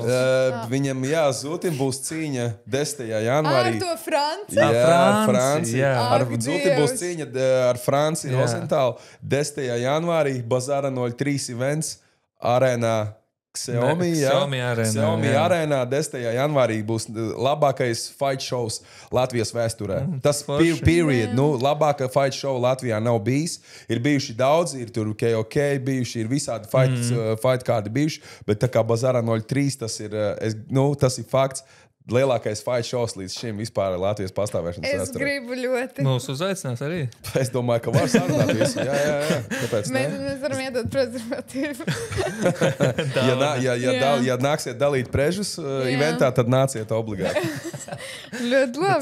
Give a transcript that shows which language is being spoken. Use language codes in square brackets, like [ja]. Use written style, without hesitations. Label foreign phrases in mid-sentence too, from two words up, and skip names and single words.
[lv] Viņam, Zutim būs cīņa 10. janvārī. Ar to Franciju? Jā, Franciju. Ar Zutim būs cīņa ar Franciju Rozentālu 10. janvārī Bazara 03 events arēnā. Xiaomi arēnā 10. janvārī būs labākais [en] fight shows [lv] Latvijas vēsturē. Tas period, labākā [en] fight show [lv] Latvijā nav bijis. Ir bijuši daudzi, ir tur KOK bijuši, ir visādi fight kādi bijuši, bet tā kā Bazara 03 tas ir fakts. Lielākais [en] fight shows [lv] līdz šim vispār Latvijas pastāvēšanas vēsturē. Es gribu ļoti. Mūs uzaicinās arī. Es domāju, ka var sarunāt visu. Jā. Kāpēc ne? Mēs varam iedot prezervatīvu. Ja nāksiet dalīt prežus eventā, tad nāciet obligāti. Ļoti labi.